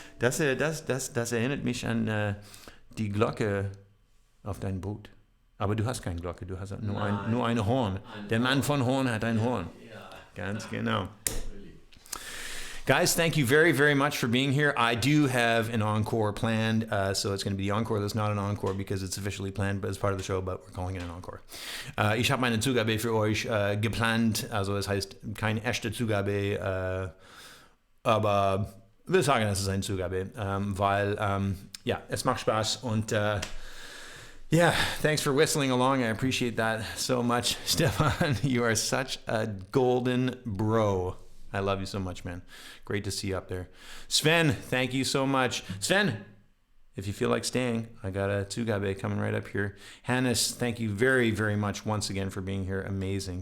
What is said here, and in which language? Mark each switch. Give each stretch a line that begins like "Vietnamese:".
German: Das erinnert mich an die Glocke auf dein Boot. Aber du hast keine Glocke, du hast nur ein Horn. Der Mann von Horn hat ein Horn. Ja. Ganz genau.
English: Guys, thank you very, very much for being here. I do have an encore planned, so it's going to be the encore that's not an encore because it's officially planned as part of the show, but we're calling it an encore.
German: Ich habe meine Zugabe für euch geplant, also das heißt keine echte Zugabe, aber wir sagen, es ist eine Zugabe, weil ja, es macht Spaß und
English: yeah, thanks for whistling along. I appreciate that so much. Stefan, you are such a golden bro. I love you so much, man. Great to see you up there. Sven, thank you so much. Sven, if you feel like staying, I got a Zugabe coming right up here. Hannes, thank you very, very much once again for being here. Amazing.